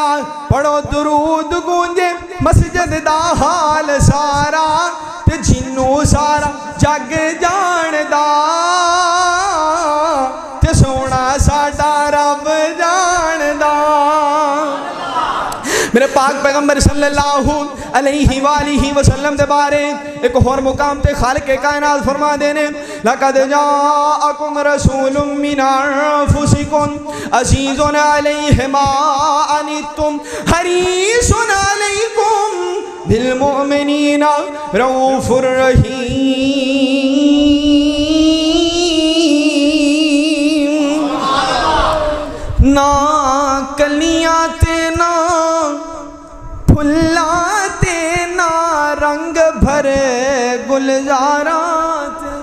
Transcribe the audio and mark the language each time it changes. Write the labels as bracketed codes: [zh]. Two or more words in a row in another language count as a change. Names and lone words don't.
[pa] پڑھو درود گونجے مسجد دا حال سارا، تے جنہوں سارا جگ جاندا، تے سوہنا ساڈا رب جاندا. میرے پاک پیغمبر [ar] صلى الله عليه وآله وسلم [pa] دے بارے ایک اور مقام تے خالقِ کائنات فرما دیندے, [ar] لقد جاءكم رسول من أنفسكم عزيز عليه ما عنتم حريص عليكم بالمؤمنين رءوف رحيم. [pa] نہ کلیاں تے نہ پھلاں تے نہ رنگ بھرے گلزارات.